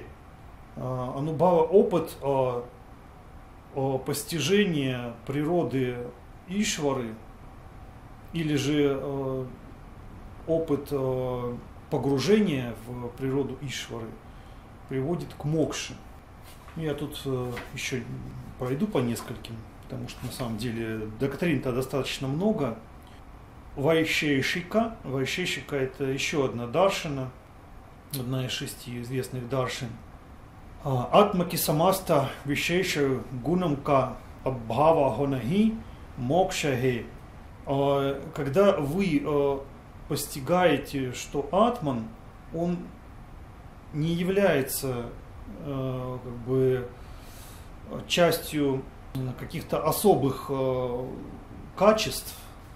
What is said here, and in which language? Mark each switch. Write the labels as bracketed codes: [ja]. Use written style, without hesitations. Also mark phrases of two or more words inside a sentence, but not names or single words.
[ru] Анубхава — опыт постижения природы Ишвары, или же опыт погружения в природу Ишвары приводит к мокше. Я тут еще пройду по нескольким, потому что на самом деле доктрин-то достаточно много. Вайшешика. Вайшешика — это еще одна даршина, одна из 6 известных даршин. [hi] आत्मा की समस्त विशेष गुणों का अभाव होना ही मोक्ष है. [ru] Когда вы постигаете, что атман, он не является как бы частью каких-то особых качеств, да?